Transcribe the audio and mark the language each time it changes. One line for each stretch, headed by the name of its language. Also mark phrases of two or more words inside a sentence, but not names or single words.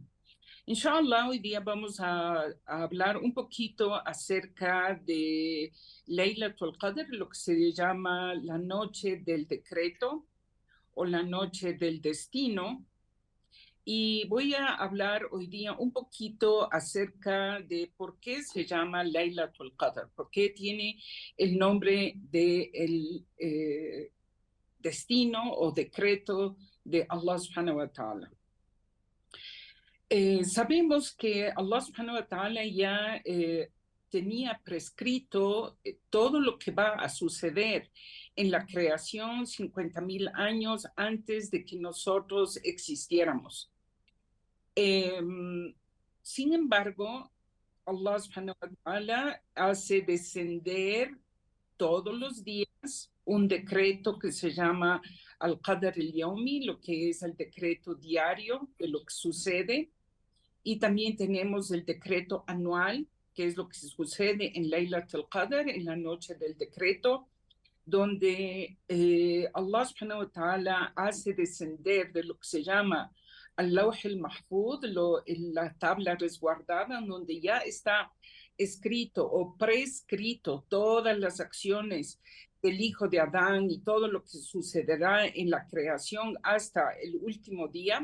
Spanish: Inshallah, hoy día vamos a hablar un poquito acerca de
Arabic: ليلة القدر,
Spanish: lo que se llama la noche del decreto o la noche del destino. Y voy a hablar hoy día un poquito acerca de por qué se llama
Arabic: ليلة القدر,
Spanish: por qué tiene el nombre de el destino o decreto de
Arabic: الله سبحانه وتعالى.
Spanish: Sabemos que
Arabic: الله سبحانه وتعالى
Spanish: ya tenía prescrito todo lo que va a suceder en la creación 50.000 años antes de que nosotros existiéramos. Sin embargo,
Arabic: الله سبحانه وتعالى
Spanish: hace descender todos los días un decreto que se llama
Arabic: القدر اليومي,
Spanish: lo que es el decreto diario de lo que sucede. Y también tenemos el decreto anual, que es lo que sucede en
Arabic: ليلة القدر,
Spanish: en la noche del decreto, donde
Arabic: الله سبحانه وتعالى
Spanish: hace descender de lo que se llama
Arabic: اللوح المحفوظ,
Spanish: la tabla resguardada, donde ya está escrito o prescrito todas las acciones del hijo de Adán y todo lo que sucederá en la creación hasta el último día.